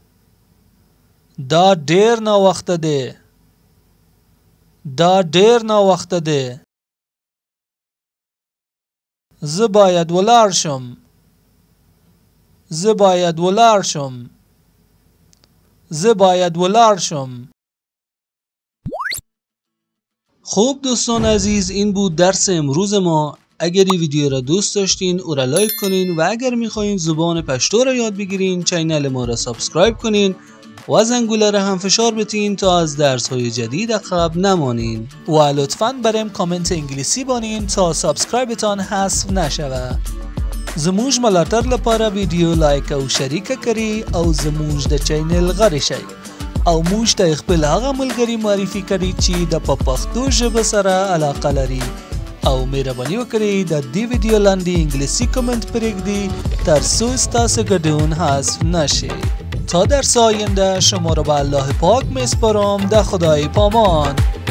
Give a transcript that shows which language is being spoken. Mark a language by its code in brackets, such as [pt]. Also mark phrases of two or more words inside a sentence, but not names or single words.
[ps] دا ډېر ناوخته ده. دا ډېر ناوخته ده. زه باید ولاړ شم. زه باید ولاړ شم. زه باید ولاړ شم. [fa] خب دوستان عزیز، این بود درس امروز ما. اگر این ویدیو را دوست داشتین او را لایک کنین و اگر میخواین زبان پشتو را یاد بگیرین چینل ما را سابسکرایب کنین و زنگوله را هم فشار بتین تا از درس های جدید عقب نمانین و لطفاً برام کامنت انگلیسی بانین تا سابسکرایبتان حذف نشوه. [ps] زموږ ملاتړ لپاره ویډیو لایک او شریک کړئ او زموږ د چینل غړي شئ او موږ ته خپل هغه ملګري معرفي کړئ چې د پښتو ژبه سره علاقه لري او مهرباني وکړئ د دې ویډیو لاندې انګلیسي کمنټ پرېږدئ ترڅو ستاسو ګډون حذف نشي. [fa] تا درس آینده شما را به الله پاک میسپارم. در خدای پامان.